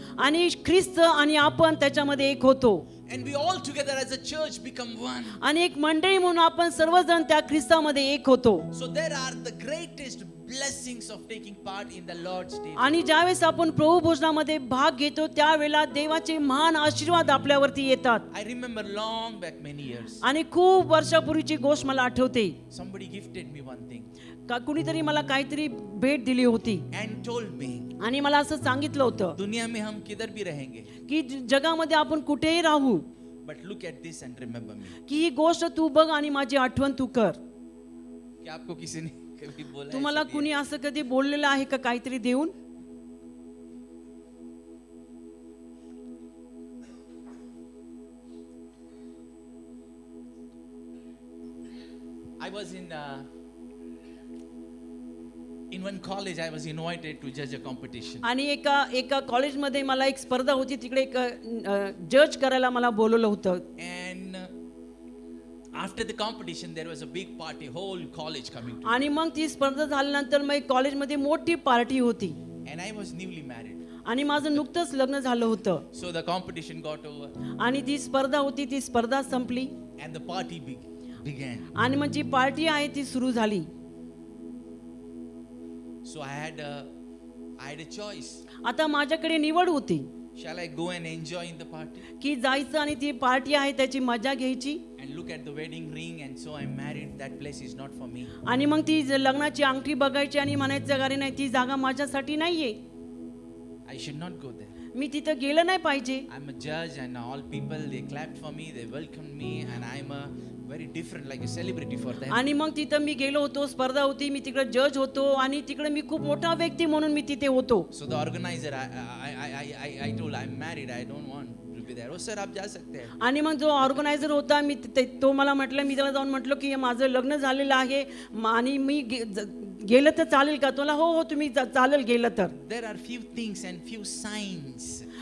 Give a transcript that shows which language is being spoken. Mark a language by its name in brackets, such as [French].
[Marathi] आणि ख्रिस्त आणि आपण त्याच्यामध्ये एक होतो. [English] And we all together as a church become one. [Marathi] आणि एक मंडळी म्हणून आपण सर्वजण त्या ख्रिस्तामध्ये एक होतो. [English] So there are the greatest blessings of taking part in the Lord's table. [Marathi] आणि ज्यावेळेस आपण प्रभू भोजनामध्ये भाग घेतो त्यावेळेला देवाचे महान आशीर्वाद आपल्यावरती येतात. [English] I remember long back many years. [Marathi] आणि खूप वर्षापूर्वीची गोष्ट मला आठवते. [English] Somebody gifted me one thing [Marathi] का कुणीतरी मला काहीतरी भेट दिली होती [English] and told me, [Marathi] आणि मला असं सांगितलं होतं [Hindi] दुनिया में हम किधर भी रहेंगे, [Marathi] की जगामध्ये आपण कुठेही राहू, [English] but look at this and remember me. [Marathi] की ही गोष्ट तू बघ आणि माझी आठवण तू कर. [Hindi] क्या आपको किसी ने कभी बोला [Marathi] तुम्हाला [Hindi] ऐसा [Marathi] कुणी असं कधी बोललेलं आहे का काहीतरी देऊन? [English] I was in one college. I was invited to judge a competition. [Marathi] आणि एका कॉलेजमध्ये मला एक स्पर्धा होती, तिकडे एक जज करायला मला बोलवलं होतं. [English] And after the competition, there was a big party, whole college coming to. [Marathi] आणि मग ती स्पर्धा झाल्यानंतर मग कॉलेजमध्ये मोठी पार्टी होती [English] And I was newly married. [Marathi] आणि माझं नुकतंच लग्न झालं होतं. [English] So the competition got over [Marathi] आणि ती स्पर्धा होती, ती स्पर्धा संपली [English] and the party began. [Marathi] आणि मग जी पार्टी आहे ती सुरू झाली. [English] So I had a choice. [Marathi] आता माझ्याकडे निवड होती [English] Shall I go and enjoy in the party [Marathi] की जायचं आणि ती पार्टी आहे त्याची मजा घ्यायची [English] and look at the wedding ring and so I'm married? That place is not for me. [Marathi] आणि मग ती लग्नाची अंगठी बघायची आणि म्हणायचं अरे नाही, ती जागा माझ्यासाठी नाहीये, [English] I should not go there. [Marathi] मी तिथं गेलं नाही पाहिजे. [English] I'm a judge and all people, they clapped for me, they welcomed me, and I'm a very different, like a celebrity for them. [Marathi] आणि मग तिथं मी गेलो होतो, स्पर्धा होती, मी तिकडे जज होतो आणि तिकडे मी खूप मोठा व्यक्ती म्हणून मी तिथे होतो. [English] So the organizer, I told, I'm married, I don't want to be there. Oh sir, [Hindi] आप जा सकते हैं. [Marathi] आणि मग जो ऑर्गनायझर होता तो मला म्हटलं, मी त्याला जाऊन म्हटलं की माझं लग्न झालेलं आहे आणि मी गेलं तर चालेल का? तुला हो तुम्ही चालेल गेलं तर. [English] There are few things and few signs.